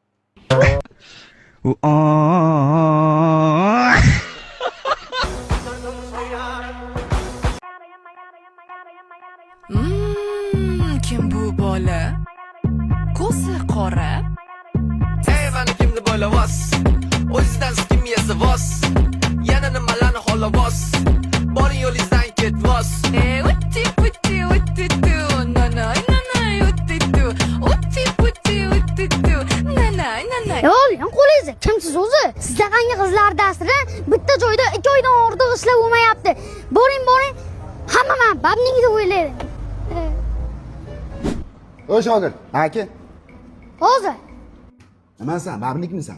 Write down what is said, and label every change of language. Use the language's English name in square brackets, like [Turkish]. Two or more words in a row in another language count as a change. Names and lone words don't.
[Uzbek] Kim bu bola? Ko'zi qora. Ey, mana kimni bola vos? O'zidan kim yesa vos? Yana nimalarni xola vos? Boring yo'lingizdan ketvos. Utti putti utti tu. Nanay nanay utti tu. Utti putti utti tu. Nanay nanay. Yo'q, qo'lingizni kimsiz o'zi? Sizda qanday qizlar dasri bitta joyda 2 oydan ortiq ishlab bo'lmayapti. Boring. Hamma men babningni o'ylaydi. O shogird, aka. Hozir. Nimasan, babnikmisan?